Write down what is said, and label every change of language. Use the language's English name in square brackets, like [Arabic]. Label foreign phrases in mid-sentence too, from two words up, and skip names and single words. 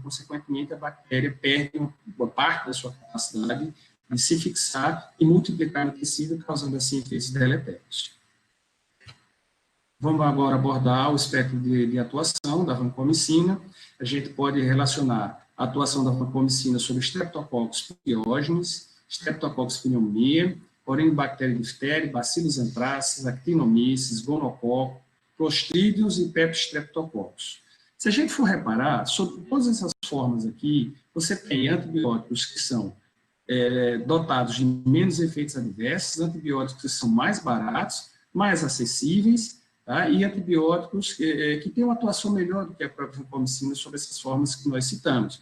[Portuguese] Consequentemente, a bactéria perde uma parte da sua capacidade de se fixar e multiplicar no tecido, causando assim efeitos deletérios. Vamos agora abordar o espectro de atuação da vancomicina. A gente pode relacionar a atuação da vancomicina sobre Streptococcus pyogenes, Streptococcus pneumoniae, Corynebacterium diphtheriae, Bacillus anthracis, Actinomyces, Gonococcus, Clostridium e Peptostreptococcus. Se a gente for reparar, sobre todas essas formas aqui, você tem antibióticos que são dotados de menos efeitos adversos, antibióticos que são mais baratos, mais acessíveis, tá? E antibióticos que têm uma atuação melhor do que a própria vancomicina sobre essas formas que nós citamos.